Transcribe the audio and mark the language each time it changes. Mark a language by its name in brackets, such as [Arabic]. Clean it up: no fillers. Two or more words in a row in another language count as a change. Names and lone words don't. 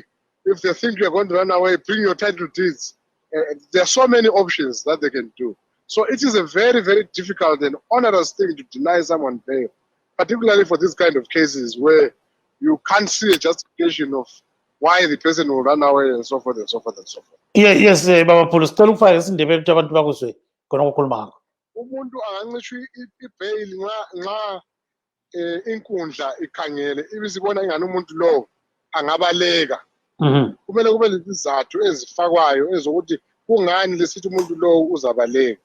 [English] If they think you're going to run away, bring your title deeds. There are so many options that they can do. So it is a very, very difficult and onerous thing to deny someone bail, particularly for this kind of cases where you can't see a justification of why the person will run away and so forth and so forth and so forth. Yes, [North Ndebele] Baba Phulu, sicela ukufaka isindebele ukuthi abantu bakuzwe khona ukukhuluma ngakho. Umuntu angancishwa ibail nxa inkundla ikhangele ibisibona ingani umuntu lo angabaleka. Kumele kube lezizathu ezifakwayo ezokuthi kungani lesithi umuntu lo uzabaleka.